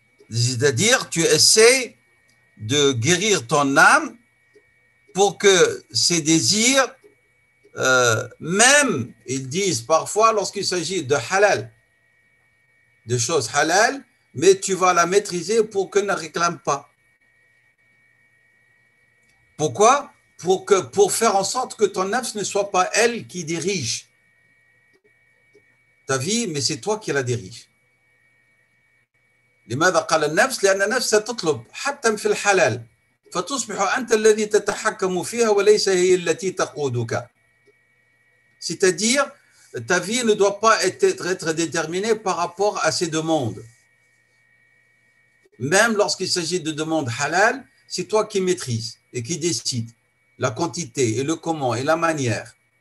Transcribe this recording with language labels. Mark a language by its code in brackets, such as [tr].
[fr] C'est-à-dire, tu essaies de guérir ton âme pour que ces désirs, même, ils disent parfois, lorsqu'il s'agit de halal, de choses halal, mais tu vas la maîtriser pour qu'elle ne réclame pas. Pourquoi? Pour faire en sorte que ton nafs ne soit pas elle qui dirige ta vie, mais c'est toi qui la dirige. [ar] لماذا قال النفس؟ لأن النفس تطلب حتى في الحلال فتصبح أنت الذي تتحكم فيها وليس هي التي تقودك. [fr] C'est-à-dire, ta vie ne doit pas être déterminée par rapport à ses demandes. Même lorsqu'il s'agit de demandes halal, c'est toi qui maîtrises et qui décides la quantité et le comment et la manière.